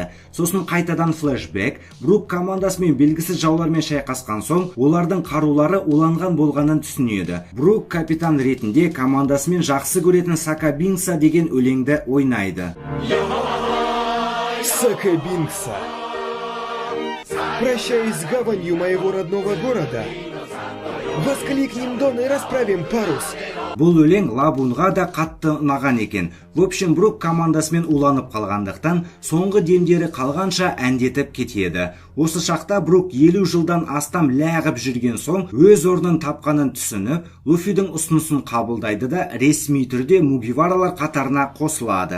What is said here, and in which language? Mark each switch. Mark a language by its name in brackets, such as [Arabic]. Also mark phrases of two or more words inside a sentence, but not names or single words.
[Kazakh] Сосын қайтадан флешбек. Брук командасымен белгісіз жаулармен шайқасқан соң, олардың қарулары уланған болғанын түсінеді. Брук капитан ретінде командасымен жақсы көретін Сакабинкса деген өлеңді ойнайды. Сакабинкса. [Russian] Прощаюсь с гаванью моего родного города. Воскликнем дон и расправим парус. [Kazakh] Бұл өлең Лабунға да қатты ұнаған екен. [Russian] В общем, [Kazakh] Брук командасымен уланып қалғандықтан, соңғы демдері қалғанша әндетіп кетеді. Осы шақта Брук 50 жылдан астам ләғіп жүрген соң, өз орнын тапқанын түсініп, Луфидің ұсынысын қабылдайды да ресми түрде Мугиваралар қатарына қосылады.